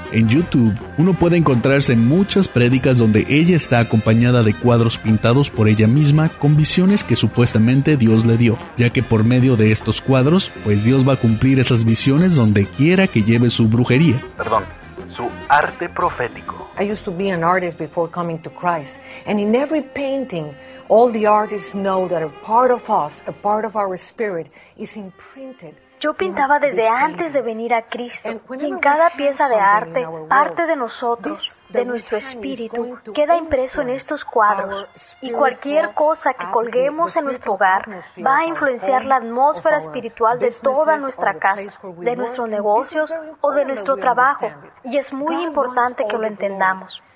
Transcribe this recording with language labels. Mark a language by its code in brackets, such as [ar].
[es] En YouTube, uno puede encontrarse muchas prédicas donde ella está acompañada de cuadros pintados por ella misma con visiones que supuestamente Dios le dio, ya que por medio de estos cuadros, pues Dios va a cumplir esas visiones donde quiera que lleve su brujería. Perdón, su arte profético. [en] I used to be an artist before coming to Christ, and in every painting, all the artists know that a part of us, a part of our spirit, is imprinted. [es] Yo pintaba desde antes de venir a Cristo, y en cada pieza de arte, parte de nosotros, de nuestro espíritu, queda impreso en estos cuadros, y cualquier cosa que colguemos en nuestro hogar va a influenciar la atmósfera espiritual de toda nuestra casa, de nuestros negocios o de nuestro trabajo, y es muy importante que lo entendamos.